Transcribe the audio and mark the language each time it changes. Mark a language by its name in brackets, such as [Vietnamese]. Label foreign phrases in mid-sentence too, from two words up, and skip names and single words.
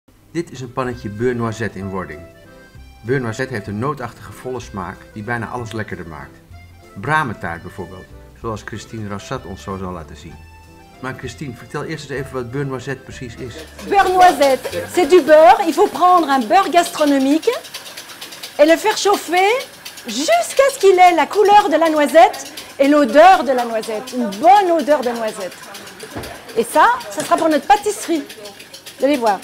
[Dutch] Dit is een pannetje [French] beurre noisette [Dutch] in wording. [French] Beurre noisette [Dutch] heeft een nootachtige volle smaak die bijna alles lekkerder maakt. Bramentaart bijvoorbeeld, zoals Christine Rassat ons zo zal laten zien. Maar Christine, vertel eerst eens even wat [French] beurre noisette [Dutch] precies is. [French] Beurre noisette, c'est du beurre. Il faut prendre un beurre gastronomique et le faire chauffer jusqu'à ce qu'il ait la couleur de la noisette et l'odeur de la noisette. Une bonne odeur de noisette. Et ça sera pour notre pâtisserie. Vous allez voir.